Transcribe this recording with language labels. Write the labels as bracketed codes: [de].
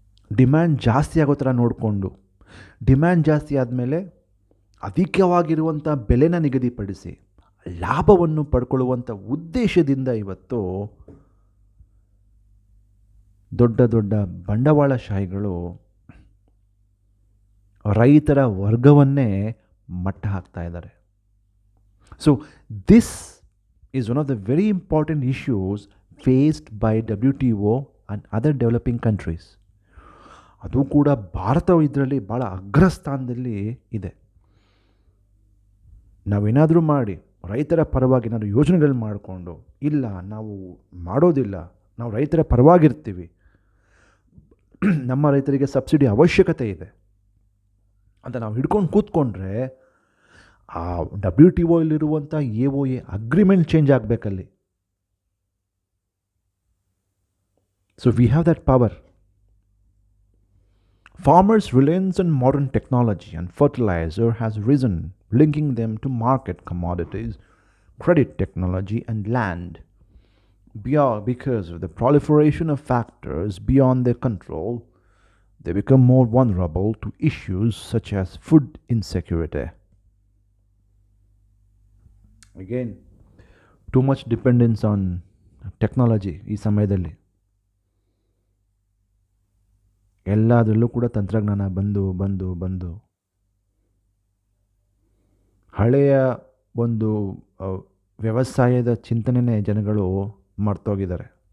[kn] Demand ಜಾಸ್ತಿ ಆಗೋ ಥರ ನೋಡಿಕೊಂಡು, ಡಿಮ್ಯಾಂಡ್ ಜಾಸ್ತಿ ಆದಮೇಲೆ ಅಧಿಕವಾಗಿರುವಂಥ ಬೆಲೆನ ನಿಗದಿಪಡಿಸಿ ಲಾಭವನ್ನು ಪಡ್ಕೊಳ್ಳುವಂಥ ಉದ್ದೇಶದಿಂದ ಇವತ್ತು ದೊಡ್ಡ ದೊಡ್ಡ ಬಂಡವಾಳಶಾಹಿಗಳು ರೈತರ ವರ್ಗವನ್ನೇ ಮಟ್ಟ ಹಾಕ್ತಾ ಇದ್ದಾರೆ. [en] So this is one of the very important issues faced by WTO and other developing countries. [kn] ಅದು ಕೂಡ ಭಾರತ ಇದರಲ್ಲಿ ಭಾಳ ಅಗ್ರಸ್ಥಾನದಲ್ಲಿ ಇದೆ. ನಾವೇನಾದರೂ ಮಾಡಿ ರೈತರ ಪರವಾಗಿ ಏನಾದರೂ ಯೋಜನೆಗಳು ಮಾಡಿಕೊಂಡು, ಇಲ್ಲ ನಾವು ಮಾಡೋದಿಲ್ಲ, ನಾವು ರೈತರ ಪರವಾಗಿರ್ತೀವಿ, ನಮ್ಮ ರೈತರಿಗೆ ಸಬ್ಸಿಡಿ ಅವಶ್ಯಕತೆ ಇದೆ ಅಂತ ನಾವು ಹಿಡ್ಕೊಂಡು ಕೂತ್ಕೊಂಡ್ರೆ ಆ WTO ಇಲ್ಲಿರುವಂಥ AOA agreement change ಆಗಬೇಕಲ್ಲಿ. [en] So we have that power. Farmers' reliance on modern technology and fertilizer has risen, linking them to market commodities, credit technology, and land. because of the proliferation of factors beyond their control, they become more vulnerable to issues such as food insecurity. Again, too much dependence on technology [kn] ಈ ಸಮಯದಲ್ಲಿ ಎಲ್ಲದರಲ್ಲೂ ಕೂಡ ತಂತ್ರಜ್ಞಾನ ಬಂದು ಹಳೆಯ ಒಂದು ವ್ಯವಸಾಯದ ಚಿಂತನೆನೇ ಜನಗಳು ಮರ್ತೋಗಿದ್ದಾರೆ.